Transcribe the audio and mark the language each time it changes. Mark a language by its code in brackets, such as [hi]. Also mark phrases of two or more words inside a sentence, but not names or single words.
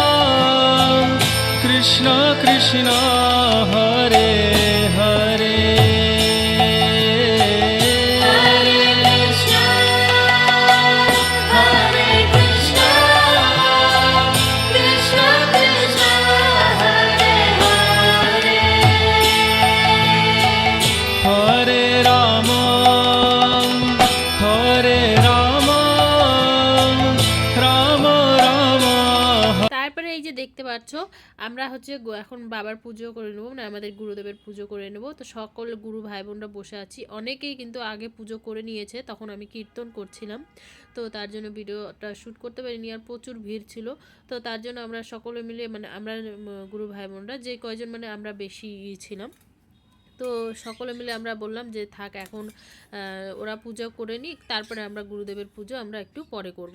[bn] Krishna Krishna Hare Hare Hare Krishna Hare Krishna Krishna Krishna Hare Hare Hare Rama Hare Rama Rama Rama। তারপরে এই যে দেখতে পাচ্ছ আমরা এখন বাবার পুজো করে নেবো, মানে আমাদের গুরুদেবের পুজো করে নেব। তো সকল গুরু ভাই বোনরা বসে আছি, অনেকেই কিন্তু আগে পুজো করে নিয়েছে, তখন আমি কীর্তন করছিলাম, তো তার জন্য ভিডিওটা শ্যুট করতে পারিনি, আর প্রচুর ভিড় ছিল। তো তার জন্য আমরা সকলে মিলে মানে আমরা গুরু ভাই বোনরা যে কয়জন মানে আমরা বেশি ছিলাম, তো সকলে মিলে আমরা বললাম যে থাক এখন ওরা পুজো করে নিক, তারপরে আমরা গুরুদেবের পুজো আমরা একটু পরে করব।